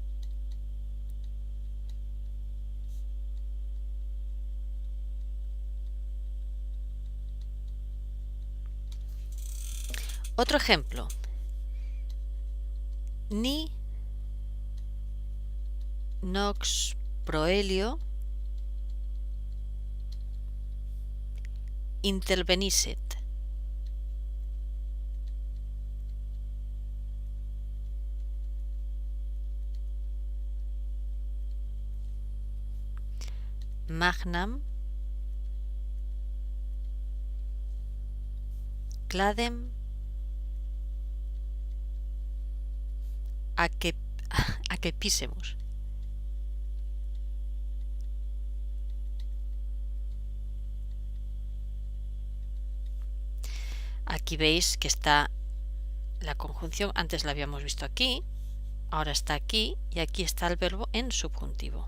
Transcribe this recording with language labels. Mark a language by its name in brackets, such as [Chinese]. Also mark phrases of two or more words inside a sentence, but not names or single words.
[Spanish] Otro ejemplo. [Latin] Ni nox proelio intervenisset. Magnam cladem accepissemus. [Spanish] Aquí veis que está la conjunción, antes la habíamos visto aquí, ahora está aquí y aquí está el verbo en subjuntivo.